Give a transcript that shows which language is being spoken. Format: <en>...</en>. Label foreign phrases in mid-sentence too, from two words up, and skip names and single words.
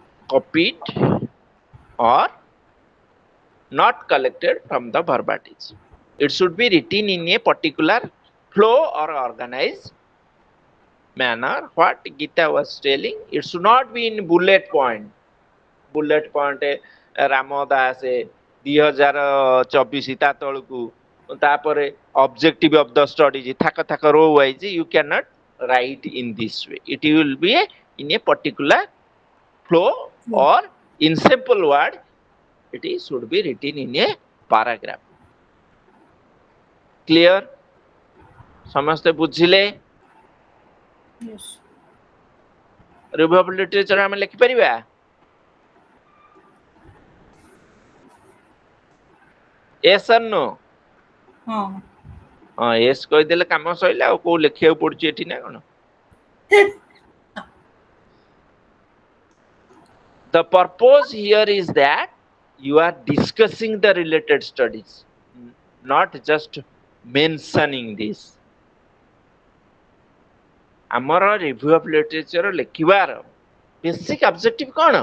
<en>copied or not collected from the verbatim. It should be written in a particular flow or organized manner. What Gita was telling, it should not be in bullet point. Bullet point Ramo Das 2024</en> <or>ତା ତଳକୁ ତାପରେ</or> <en>objective of the study</en> <or>ଥାକ ଥାକ</or> <en>row wise you cannot write in this way. It will be in a particular flow or in simple word it is should be written in a paragraph. Clear?</en> <or>ସମସ୍ତେ ବୁଝିଲେ?</or> <en>Yes. Review of literature</en> <or>ଆମେ ଲେଖିପାରିବା?</or> <en>Yes or no?</en> <or>ହଁ ହଁ yes କହିଦେଲେ କାମ ସଇଲା ଆଉ କୋଉ ଲେଖିବାକୁ ପଡୁଛି ଏଠି ନା କଣ?</or> <en>The purpose here is that you are discussing the related studies, not just mentioning this.</en> <or>ଆମର</or> <en>review of literature</en> <or>ଲେଖିବାର</or> <en>basic objective</en> <or>କଣ?</or>